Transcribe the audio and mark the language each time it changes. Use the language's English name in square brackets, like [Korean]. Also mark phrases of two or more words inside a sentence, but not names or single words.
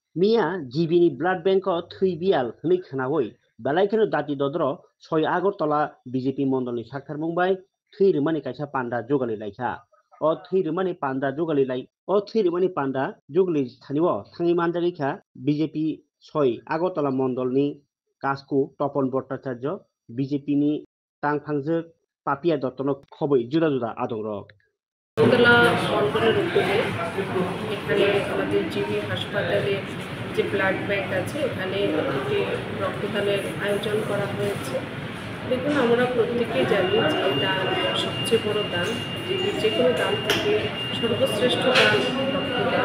[Kok Borok] मिया जिबिनि [English] blood bank [Kok Borok] थै बियाल हनै खोनावै बेलायखौनो दाति दद्र 6 আগরতলা বিজেপি মন্ডলनि साक्थार बुंबाय थै रोमानि कायसा पान्डा जगालि लायसा थै रोमानि पान्डा जगालि लाय थै रोमानि पान्डा जगालि थानिव थाङि मानजागैखा बिजेपि 6 আগরতলা मन्डलनि कासकु तपन भट्टाचार्य बिजेपिनि तांफांजो पापिया दत्तन खबै जुदा जुदा आदर [Bangla] আগরতলা মন্ডলের উদ্যোগে এখানে আমাদের জিবি হাসপাতালে যে ব্লাড ব্যাংক আছে এখানে একটি রক্তদানের আয়োজন করা হয়েছে। দেখুন, আমরা প্রত্যেকেই জানি যে দান সবচেয়ে বড় দান, যে কোনো দান থেকে সর্বশ্রেষ্ঠ দান রক্তদান।